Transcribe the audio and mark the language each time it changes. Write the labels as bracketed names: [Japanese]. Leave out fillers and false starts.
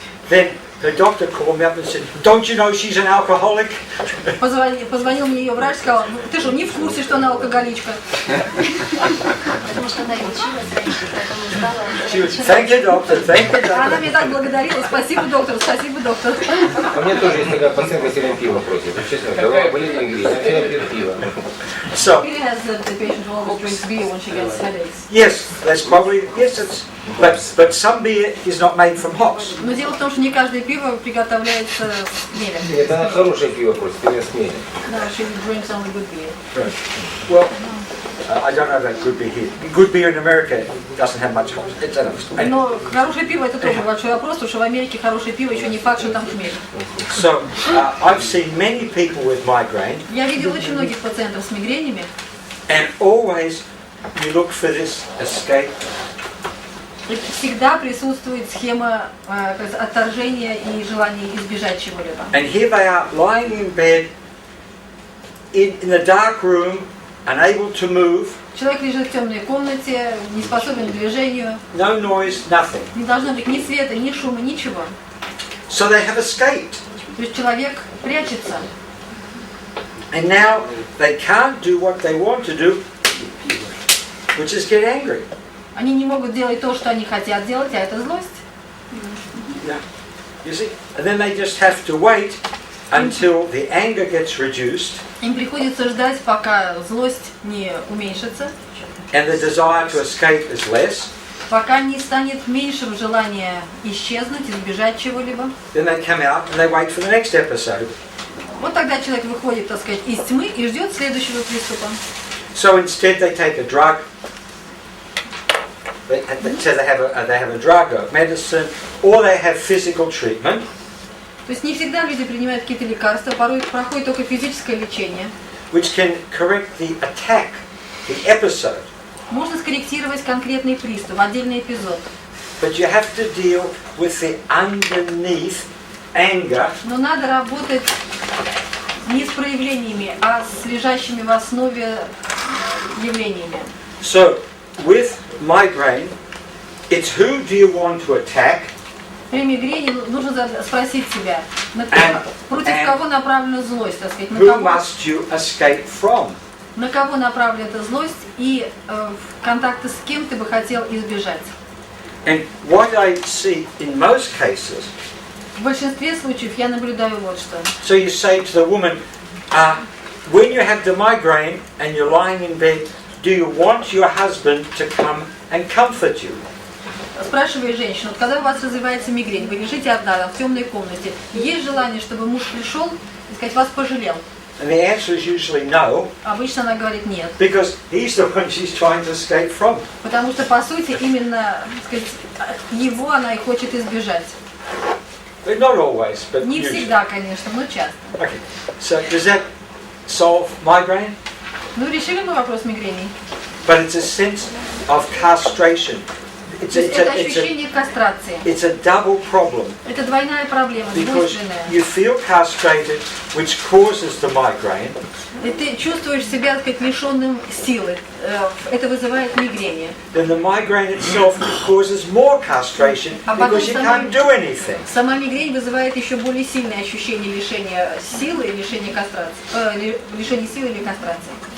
[English] Then her doctor called me up and said, don't you know she's an alcoholic? [Russian] Позвонил мне ее врач, сказал, ты что, не в курсе, что она алкоголичка? Потому что она лечилась раньше, поэтому знала. [English] She was, thank you, doctor, thank you, [Russian] Она [English] doctor. [Russian] меня так благодарила, спасибо, доктор, спасибо, доктор. А мне тоже есть такая пациентка все время пиво просит. Честно, голова болит мигрень, я все время пью пиво. [English] So, Really has the patient who always drinks beer when she gets headaches. yes, that's probably, yes, it's, but some beer is not made from hops. [Russian] Но дело в том, что не каждое пиво приготовляется с хмелем. Нет, она хорошее пиво просит, именно с хмелем. [English] No, she drinks only good beer. Well, I don't know about good beer here. Good beer in America doesn't have much hops. It's another story. [Russian] Но хорошее пиво это тоже большой вопрос, потому что в Америке хорошее пиво еще не факт, что там хмель. [English] So, I've seen many people with migraine, [Russian] Я видел очень многих пациентов с мигренями, [English] and always you look for this escape. [Russian] и всегда присутствует схема отторжения и желания избежать чего-либо. [English] And here they are lying in bed in the dark room, unable to move, [Russian] Человек лежит в темной комнате, не способен к движению, [English] no noise, nothing. [Russian] не должно быть ни света, ни шума, ничего. [English] So they have escaped. [Russian] То есть человек прячется. [English] And now they can't do what they want to do, which is get angry. [Russian] Они не могут делать то, что они хотят делать, а это злость. [English] Yeah. You see? And then they just have to wait until the anger gets reduced [Russian] Им приходится ждать, пока злость не уменьшится, [English] and the desire to escape is less. [Russian] пока не станет меньшим желание исчезнуть, избежать чего-либо. [English] Then they come out and they wait for the next episode. [Russian] Вот тогда человек выходит, так сказать, из тьмы и ждет следующего приступа. [English] So instead they take a drug. So they have a drug or medicine, or they have physical treatment. [Russian] То есть не всегда люди принимают какие-то лекарства, порой проходит только физическое лечение. [English] Which can correct the attack, the episode. [Russian] Можно скорректировать конкретный приступ, отдельный эпизод. [English] But you have to deal with the underneath anger [Russian] Но надо работать не с проявлениями, а с лежащими в основе явлениями. [English] So, with migraine, it's who do you want to attack [Russian] При мигрени нужно спросить себя, против [English] and [Russian] кого направлена злость, так сказать, [English] who must you escape from. [Russian] на кого направлена эта злость и контакты с кем ты бы хотел избежать. [English] And what I see in most cases, [Russian] В большинстве случаев я наблюдаю вот что. [English] so you say to the woman, when you have the migraine and you're lying in bed, do you want your husband to come and comfort you? [Russian] Спрашиваю женщину, вот когда у вас развивается мигрень, вы лежите одна там, в темной комнате, есть желание, чтобы муж пришел и сказать, вас пожалел? [English] And the answer is usually no, [Russian] Обычно она говорит нет. [English] because he's the one she's trying to escape from. [Russian] Потому что, по сути, именно так сказать, его она и хочет избежать. [English] But not always, but [Russian] Не [English] usually. [Russian] всегда, конечно, но часто. [English] Okay, so does that solve migraine? [Russian] Ну, решили мы вопрос мигрени. [English] But it's a sense of castration. It's [Russian] То есть это ощущение кастрации. [English] it's a double problem [Russian] Это двойная проблема, [English] because [Russian] двойственная. [English] you feel castrated, which causes the migraine, [Russian] И ты чувствуешь себя, так сказать, лишенным силы. Это вызывает мигрень. [English] then the migraine itself causes more castration because you can't do anything. [Russian] Сама мигрень вызывает еще более сильное ощущение лишения силы, лишения кастрации, лишения силы или кастрации.